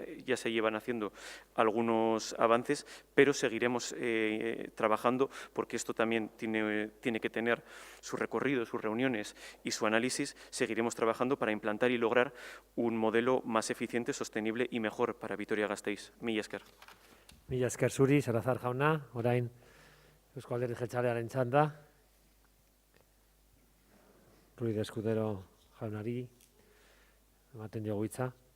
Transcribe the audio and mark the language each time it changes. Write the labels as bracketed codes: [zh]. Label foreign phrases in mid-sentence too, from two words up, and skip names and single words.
[es] Ya se llevan haciendo algunos avances, pero seguiremos trabajando porque esto también tiene que tener su recorrido, sus reuniones y su análisis. Seguiremos trabajando para implantar y lograr un modelo más eficiente, sostenible y mejor para Vitoria-Gasteiz. [eu] Mila esker. Mila esker zuri, Salazar jauna, orain Eusko Alderdi Jeltzalearen txanda. Ruiz Escudero jaunari, ematen diogu hitza.